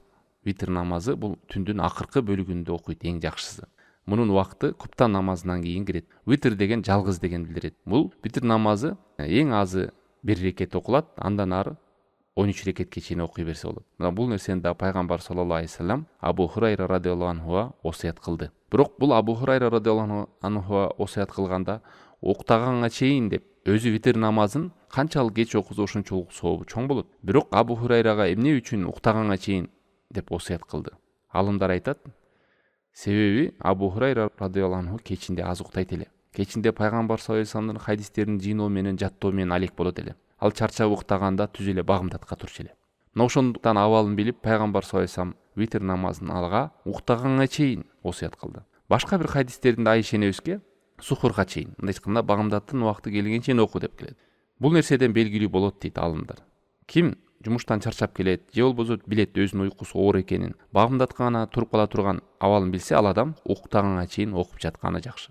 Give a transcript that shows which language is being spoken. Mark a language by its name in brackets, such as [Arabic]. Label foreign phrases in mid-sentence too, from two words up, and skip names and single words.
[Kyrgyz] Витр намазы бул түндүн акыркы бөлүгүндө окуйт, эң жакшысы. Мунун убакыты куптан намазынан кийин кирет. Витр деген жалгыз деген билдирет. Бул витр намазы эң азы 1 рекет окулат, андан ары 13 рекетке чейин окуй берсе болот. Мына бул нерсени да пайгамбар [Arabic] صلى الله عليه وسلم [Kyrgyz] Абу Хурайра [Arabic] رضي الله عنه [Kyrgyz] осуят кылды. Бирок бул Абу Хурайра [Arabic] رضي الله عنه [Kyrgyz] осуят кылганда уктаганга чейин деп өзү витр намазын канчалык кеч окуза ошончолук сообу чоң болот. Бирок Абу Хурайрага эмне үчүн уктаганга чейин деп осуят кылды? Алымдар айтат, себеби Абу Хурайра [Arabic] رضي الله عنه [Kyrgyz] кечинде аз уктайт эле. Кечинде пайгамбар [Arabic] صلى الله عليه وسلم [Kyrgyz] хадистерин жыйноо менен жаттоо менен алек болот эле. Ал чарчап уктаганда түз эле багымдатка турчу эле. Мына ошондуктан абалын билип пайгамбар [Arabic] صلى الله عليه وسلم [Kyrgyz] витр намазын алга уктаганга чейин осуят кылды. Башка бир хадистеринде Айша энебизге сухурга чейин, мындай айтканда багымдаттын убакыты келгенге чейин оку деп келет. Бул нерседен белгилүү болот дейт алымдар. Ким жумуштан чарчап келет, же болбосо билет өзүнүн уйкусу оор экенин, багымдатка гана туруп кала турган абалын билсе, ал адам уктаганга чейин окуп жатканы жакшы.